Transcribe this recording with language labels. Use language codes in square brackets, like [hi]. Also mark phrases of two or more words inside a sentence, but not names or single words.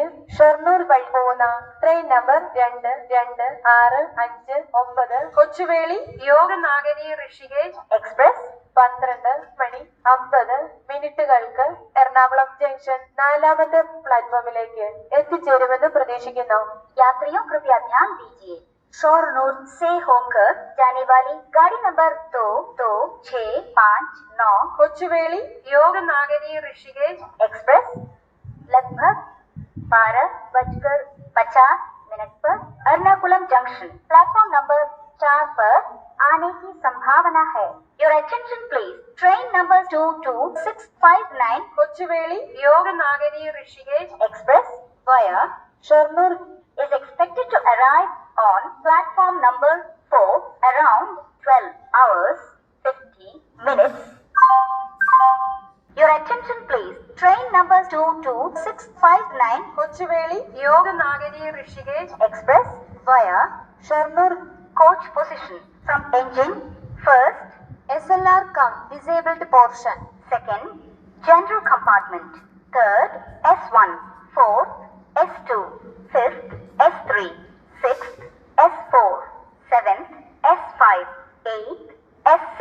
[ml] ഷൊർണൂർ വഴി പോകുന്ന [en] train number [ml] 2265 കൊച്ചുവേളി യോഗ നാഗരി ഋഷികേശ് എക്സ്പ്രസ് 12:50 എറണാകുളം ജംഗ്ഷൻ 4ാമത്തെ പ്ലാറ്റ്ഫോമിലേക്ക് എത്തിച്ചേരുമെന്ന് പ്രതീക്ഷിക്കുന്നു. [hi] यात्रियों कृपया ध्यान दीजिए, शोरनूर से होकर जाने वाली गाड़ी नंबर 22659 കൊച്ചുവേളി യോഗ നാഗരി ऋषिकेश एक्सप्रेस लगभग 12:50 पर एर्नाकुलम जंक्शन [en] platform number [hi] 4 पर आने की संभावना है. [en] Your attention please. Train number 22659 കൊച്ചുവേളി യോഗ നാഗരി ഋഷികേശ് express via ഷൊർണൂർ is expected to arrive on platform number 4 around 12:50. Your attention please. Train number 22659 കൊച്ചുവേളി യോഗ നാഗരി ഋഷികേശ് express via ഷൊർണൂർ coach position from engine first SLR cum disabled portion, second general compartment, third S1, fourth S2, fifth S3, sixth S4, seventh S5, eighth S6,